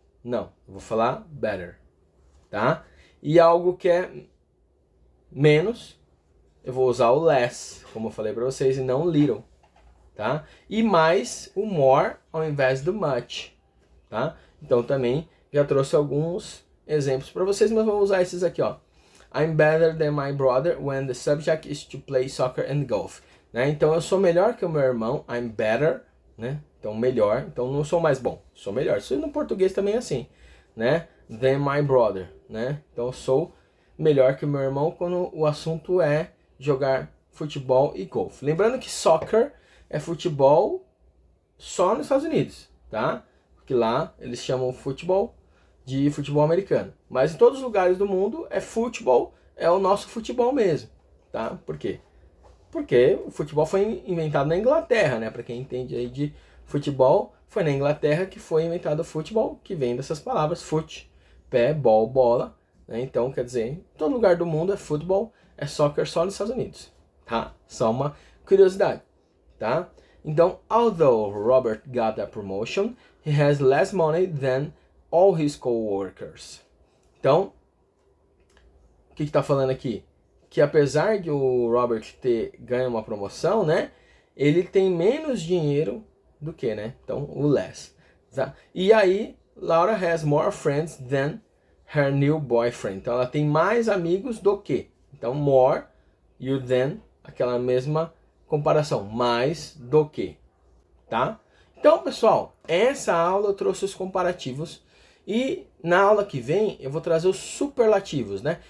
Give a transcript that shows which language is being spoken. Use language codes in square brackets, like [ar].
[pt] Não, eu vou falar better, tá? E algo que é menos, eu vou usar o less, como eu falei para vocês, e não little, tá? E mais o more ao invés do much, tá? Então também já trouxe alguns exemplos para vocês, mas vou usar esses aqui, ó. [en] I'm better than my brother when the subject is to play soccer and golf. [pt] Né? Então eu sou melhor que o meu irmão, [en] I'm better, [pt] né? Então melhor, então não sou mais bom, sou melhor. Isso no português também é assim, né? [en] Than my brother, [pt] né? Então eu sou melhor que o meu irmão quando o assunto é jogar futebol e golfe. Lembrando que soccer é futebol só nos Estados Unidos, tá? Porque lá eles chamam futebol de futebol americano. Mas em todos os lugares do mundo é futebol, é o nosso futebol mesmo, tá? Por quê? Porque o futebol foi inventado na Inglaterra, né? Para quem entende aí de futebol, foi na Inglaterra que foi inventado o futebol, que vem dessas palavras foot, pé, ball, bola, né? Então, quer dizer, em todo lugar do mundo é futebol, é soccer só nos Estados Unidos, tá? Só uma curiosidade, tá? [en] Então, although Robert got a promotion, he has less money than all his co-workers. [pt] Então, o que está falando aqui? Que apesar de o Robert ter ganho uma promoção, né? Ele tem menos dinheiro do que, né? Então, o less. Tá? [en] E aí, Laura has more friends than her new boyfriend. [pt] Então, ela tem mais amigos do que. Então, more e o than, aquela mesma comparação. Mais do que. Tá? Então, pessoal, essa aula eu trouxe os comparativos. E na aula que vem, eu vou trazer os superlativos, né?